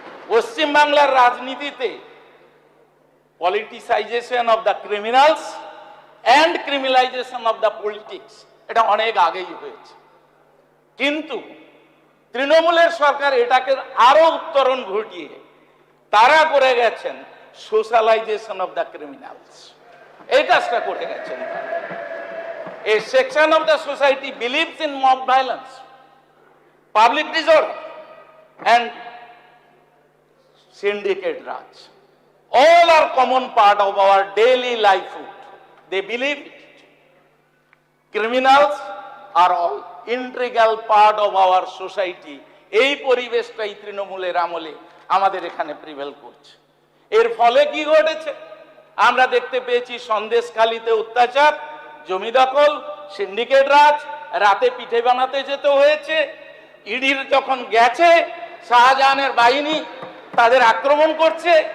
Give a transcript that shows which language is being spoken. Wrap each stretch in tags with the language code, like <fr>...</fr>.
<bn>পশ্চিমবাংলার রাজনীতিতে</bn> <en>politicisation of the criminals and criminalisation of the politics,</en> <bn>এটা অনেক আগেই হয়েছে, কিন্তু তৃণমূলের সরকার এটাকে আরো উত্তরণ ঘটিয়ে তারা করে গেছেন</bn> <en>Socialisation of the criminals.</en> <bn>এই কাজটা করে গেছেন।</bn> <en>A section of the society believes in mob violence, public disorder, and syndicate raj. All are common part of our daily livelihood. They believe it. Criminals are all integral part of our society.</en> <bn>এই পরিবেশটাই তৃণমূলের আমলে আমাদের এখানে prevail করছে। এর ফলে কি ঘটেছে আমরা দেখতে পেয়েছি, সন্দেশখালীতে অত্যাচার, জমি দখল, সিন্ডিকেট রাজ, রাতে পিঠে বানাতে যেতে হয়েছে। ইডির যখন গেছে, শাহজাহানের বাহিনী তাদের আক্রমণ করছে।</bn>